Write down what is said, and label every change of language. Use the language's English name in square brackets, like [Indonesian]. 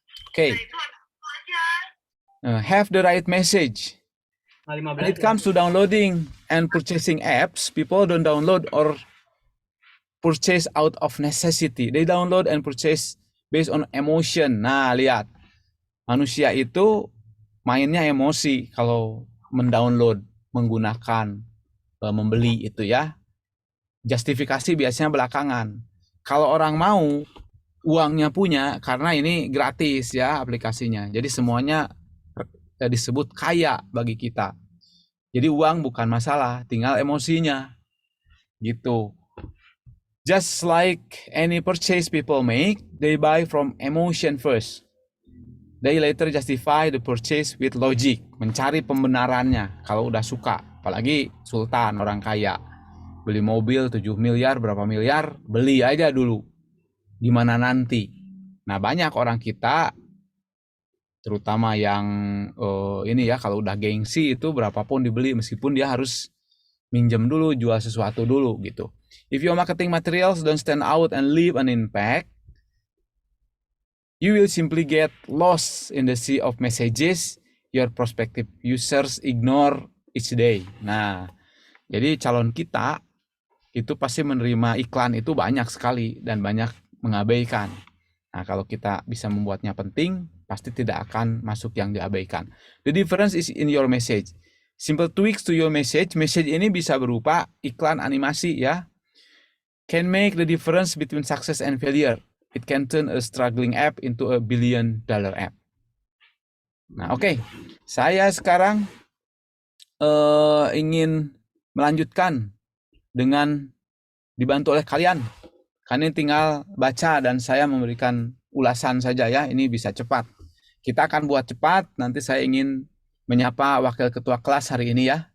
[English] Okay. Have the right message. When it comes to downloading and purchasing apps, people don't download or purchase out of necessity. They download and purchase based on emotion. [Indonesian] Nah, lihat. Manusia itu mainnya emosi kalau mendownload, menggunakan, membeli itu ya. Justifikasi biasanya belakangan. Kalau orang mau, uangnya punya, karena ini gratis ya aplikasinya. Jadi semuanya disebut kaya bagi kita. Jadi uang bukan masalah, tinggal emosinya. Gitu. [English] Just like any purchase people make, they buy from emotion first. They later justify the purchase with logic, [Indonesian] mencari pembenarannya kalau udah suka. Apalagi sultan, orang kaya. Beli mobil 7 miliar, berapa miliar, beli aja dulu. Gimana nanti? Nah, banyak orang kita, terutama yang ini ya, kalau udah gengsi itu berapapun dibeli, meskipun dia harus minjem dulu, jual sesuatu dulu gitu. [English] If your marketing materials don't stand out and leave an impact, you will simply get lost in the sea of messages your prospective users ignore each day. [Indonesian] Nah, jadi calon kita itu pasti menerima iklan itu banyak sekali dan banyak mengabaikan. Nah, kalau kita bisa membuatnya penting, pasti tidak akan masuk yang diabaikan. [English] The difference is in your message. Simple tweaks to your message. [Indonesian] Message ini bisa berupa iklan, animasi ya. [English] Can make the difference between success and failure. It can turn a struggling app into a $1 billion app. [Indonesian] Nah, oke. Saya sekarang ingin melanjutkan dengan dibantu oleh kalian. Kalian tinggal baca dan saya memberikan ulasan saja ya. Ini bisa cepat. Kita akan buat cepat. Nanti saya ingin menyapa wakil ketua kelas hari ini ya.